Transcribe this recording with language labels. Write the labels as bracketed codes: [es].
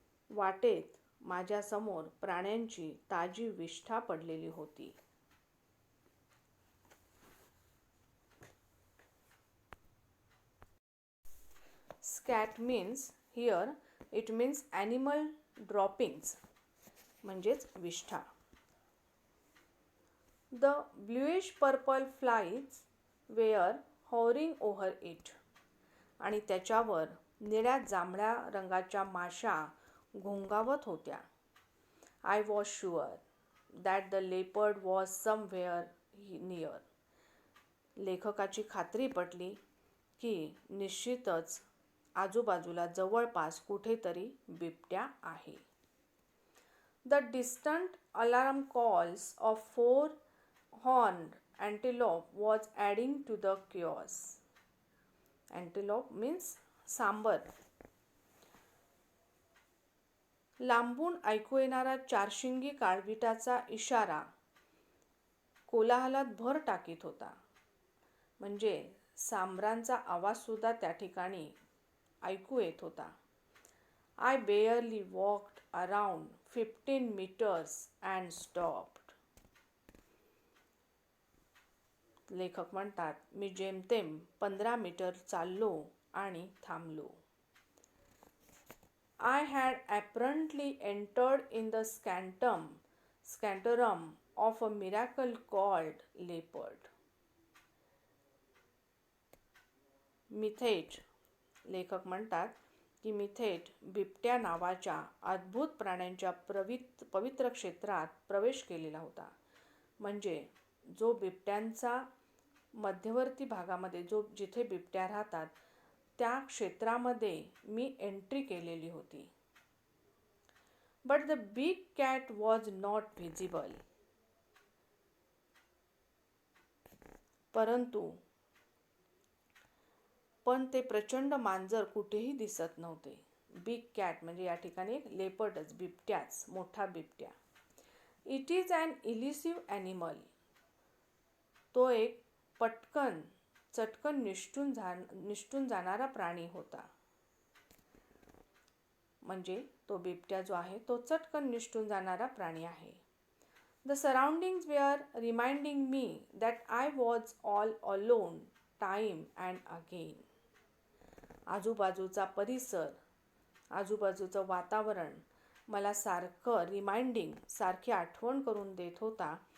[mr] वाटेत माझ्यासमोर प्राण्यांची ताजी विष्ठा पडलेली होती. [en] scat means here it means animal droppings [mr] म्हणजेच विष्ठा. [en] The bluish purple flies were hovering over it. [mr] आणि त्याच्यावर निळ्या जांभळ्या रंगाच्या माशा घोंगावत होत्या. [en] I was sure that the leopard was somewhere near. [mr] लेखकाची खात्री पटली की निश्चितच आजूबाजूला जवळपास कुठेतरी बिबट्या आहे. [en] The distant alarm calls of four-horned antelope was adding to the chaos. Antelope means sambar. [mr] लांबून ऐकू येणारा चारशिंगी काळविटाचा इशारा कोलाहलात भर टाकीत होता. म्हणजे सांबरांचा आवाजसुद्धा त्या ठिकाणी ऐकू येत होता. [en] I barely walked around 15 meters and stopped. [mr] लेखक म्हणतात, मी जेमतेम 15 मीटर चाललो आणि थांबलो. [en] I had apparently entered in the scantorum of a miracle called leopard. [mr] मी थेट, लेखक म्हणतात की मी थेट बिबट्या नावाच्या अद्भुत प्राण्यांच्या पवित्र क्षेत्रात प्रवेश केलेला होता. म्हणजे जो बिबट्यांचा मध्यवर्ती भागामध्ये जिथे बिबट्या राहतात त्या क्षेत्रामध्ये मी एंट्री केलेली होती. [en] But the big cat was not visible. [mr] पण ते प्रचंड मांजर कुठेही दिसत नव्हते. बिग कॅट म्हणजे या ठिकाणी लेपर्डच, बिबट्याच, मोठा बिबट्या. [en] It is an elusive animal. [mr] तो एक चटकन निष्ठून जाणारा प्राणी होता. म्हणजे तो बिबट्या जो आहे तो चटकन निष्ठून जाणारा प्राणी आहे. [en] The surroundings were reminding me that I was all alone time and again. [mr] आजूबाजूचा परिसर, आजूबाजूचं वातावरण मला सारखी आठवण करून देत होता.